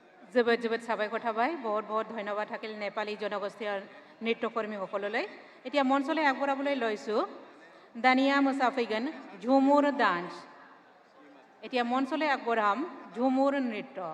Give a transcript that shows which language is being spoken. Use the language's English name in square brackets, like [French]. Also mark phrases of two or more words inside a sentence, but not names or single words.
[Bodo] जोबोद जोबोद साबायखर थाबाय [Hindi] बहुत बहुत धन्यबाद [Assamese] থাকিল नेपाली जनगोष्ठीय नृत्यकर्मीসকললৈ এতিয়া মঞ্চলৈ আগবঢ়াবলৈ লৈছোঁ দানিয়া মোছাফিগন ঝুমুৰ ডান্স এতিয়া মঞ্চলৈ আগবঢ়াম ঝুমুৰ নৃত্য